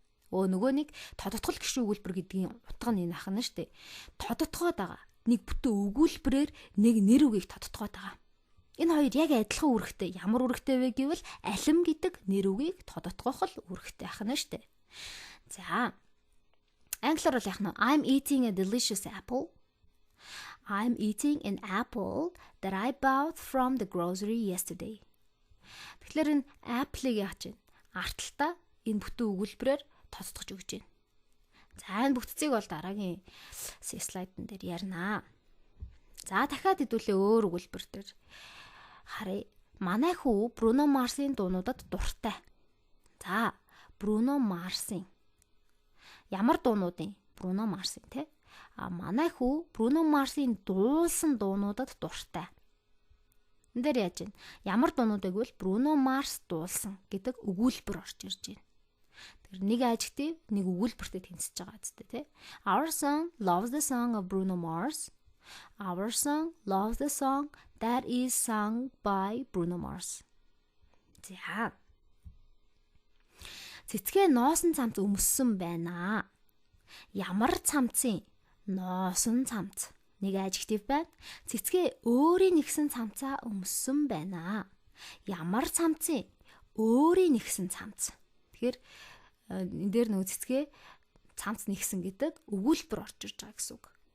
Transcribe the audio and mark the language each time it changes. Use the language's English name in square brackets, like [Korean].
[Mongolian] Нөгөө нэг тодотгол гişүү өгүүлбэр гэдгийн утга нь энэ ахна шүү дээ. Тодотгоод байгаа. Нэг бүтэн өгүүлбэрээр нэг нэр үгийг тодотгоод байгаа. Энэ хоёр яг адилхан үүрэгтэй. Ямар үүрэгтэй вэ гэвэл алим гэдэг нэр үгийг тодотгоох л үүрэгтэй ахна шүү дээ. [English] За англиар бол яах нь I'm eating a delicious apple. I'm eating an apple that I bought from the grocery yesterday. [Mongolian] Тэгэхээр энэ apple-ыг яах чинь арталтаа энэ бүтэн өгүүлбэрээр тодтогч өгч байна. За энэ бүтцийг бол дараагийн слайдн дээр ярина. За дахиад хэдүүлээ өөр өгүүлбэр дээр харъя. Манай хүү Bruno Mars-ийн дуунуудад дуртай. За Bruno Mars-ийн ямар дуунуудын? Bruno Mars-ийн тий. Манай хүү Bruno Mars-ийн дуулсан дуунуудад дуртай. Энд дээр яаж вэ? Ямар дуунууд гэвэл Bruno Mars дуулсан гэдэг өгүүлбэр орж ирж байна. Тэр нэг adjective, нэг өгүүлбэртэй тэнцэж байгаа зү тий. [English] Our son loves the song of Bruno Mars. Our son loves the song that is sung by Bruno Mars. [Mongolian] За. Цэцгээ ноосн цамц өмссөн байна. Ямар цамцын? Ноосн цамц. Нэг adjective байна. Цэцгээ өөрийн нэгсэн цамцаа өмссөн байна. Ямар цамцын? Өөрийн нэгсэн цамц. Тэгэхээр энэ дээр нөгөө цэцгээ цамц нэгсэн гэдэг өгүүлбэр орж ирж байгаа гэсэн үг.